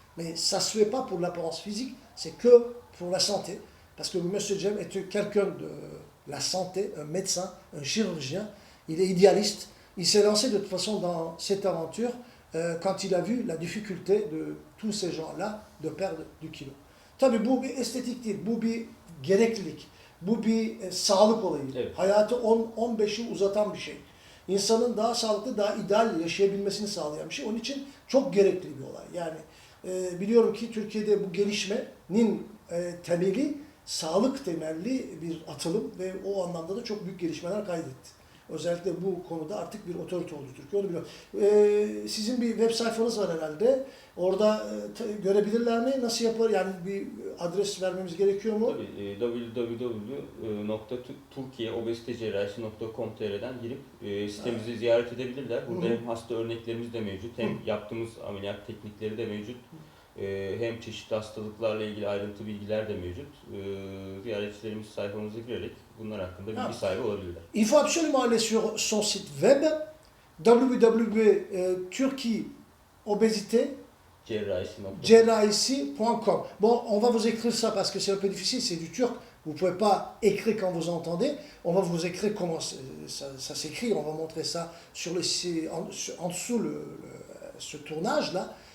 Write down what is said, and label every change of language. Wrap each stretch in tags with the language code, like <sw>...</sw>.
<fr>Mais ça ne se fait pas pour l'apparence physique, c'est que pour la santé. Parce que M. Jem est quelqu'un de la santé, un médecin, un chirurgien. Il est idéaliste. Il s'est lancé de toute façon dans cette aventure quand il a vu la difficulté de tous ces gens-là de perdre du kilo.</fr> <tr>Tabii bu bir estetik değil, bu bir gereklilik, bu bir sağlık olayı. Evet. Hayatı 10-15 yıl uzatan bir şey. İnsanın daha sağlıklı, daha ideal yaşayabilmesini sağlayan bir şey. Onun için çok gerekli bir olay. Yani biliyorum ki Türkiye'de bu gelişmenin temeli sağlık temelli bir atılım ve o anlamda da çok büyük gelişmeler kaydetti. Özellikle bu konuda artık bir otorite oldu Türkiye, onu biliyorum. Sizin bir web sayfanız var herhalde. Orada görebilirler mi? Nasıl yapar? Yani bir adres vermemiz gerekiyor mu? Tabii www.turkiyeobezitecerrahisi.com.tr'den girip sitemizi ziyaret edebilirler. Burada hem hasta örneklerimiz de mevcut, hem yaptığımız ameliyat teknikleri de mevcut. Hem çeşitli hastalıklarla ilgili ayrıntı bilgiler de mevcut. Ziyaretçilerimiz sayfamıza girerek bunlar hakkında bilgi sahibi olabilirler.</tr> <fr>Il faut absolument aller sur son site web www.turkiobezitecerrahisi.com. Bon, on va vous écrire ça parce que c'est un peu difficile, c'est du turc. Vous ne pouvez pas écrire quand vous entendez. On va vous écrire comment ça s'écrit. On va montrer ça sur en dessous ce tournage-là.</fr>